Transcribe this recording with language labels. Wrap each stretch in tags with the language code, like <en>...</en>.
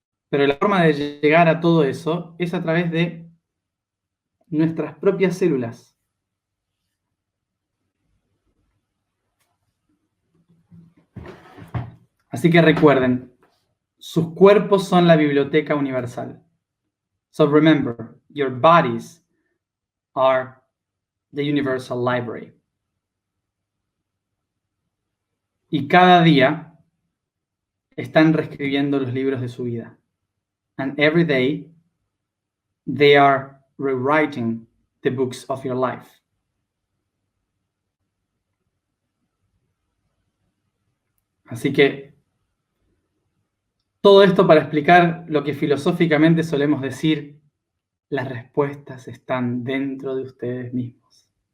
<es>Pero la forma de llegar a todo eso es a través de nuestras propias células. Así que recuerden, sus cuerpos son la biblioteca universal.</es> <en>So remember, your bodies are the universal library.</en> <es>Y cada día están reescribiendo los libros de su vida.</es> <en>And every day they are rewriting the books of your life.</en> <es>Así que todo esto para explicar lo que filosóficamente solemos decir, las respuestas están dentro de ustedes mismos.</es>